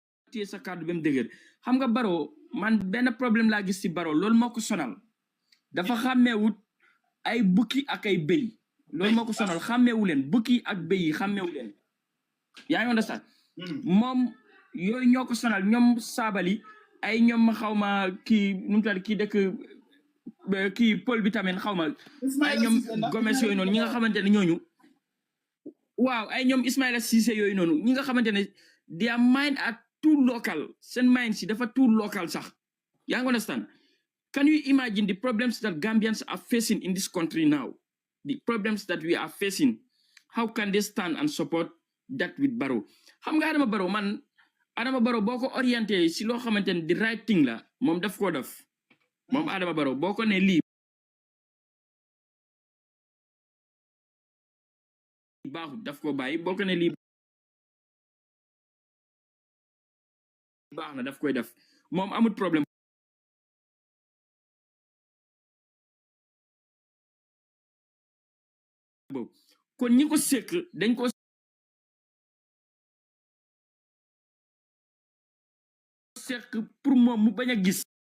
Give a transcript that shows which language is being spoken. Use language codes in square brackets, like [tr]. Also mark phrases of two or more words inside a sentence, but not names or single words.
[wo] téye sa kàddu ba mu dëgër xam nga Barrow man benn problème laa gis ci Barrow loolu moo ko sonal dafa xàmmeewut ay bukki ak ay béy loolu moo ko sonal xàmmeewu leen bukki ak béy yi xàmmeewu leen yaa ngi understand moom yooyu ñoo ko sonal ñoom saabali ay ñoom xaw ma kii nu mu tudd kii dëkk kii Paul bi tamit xaw ma ay ñoom Gomes yooyu noonu ñi nga xamante ne ñooñu waaw ay ñoom Ismaila Cissé yooyu noonu ñi nga xamante ne [en] their mind are too local [wo] seen mind si dafa [en] too local [wo] sax yaa ngi understand [en] can you imagine the problems that Gambians are facing in this country now the problems that we are facing how can they stand and support that with Barrow [wo] xam nga Adama Barrow boo ko orienté si loo xamante ne [en] the right thing [wo] la moom daf koo def moom Adama Barrow boo ko ne lii baaxut daf ko bàyyi boo ko ne lii baax na daf koy def moom amul problème boobu kon ñi ko sekk dañ ko sekk pour moom mu bañ a gis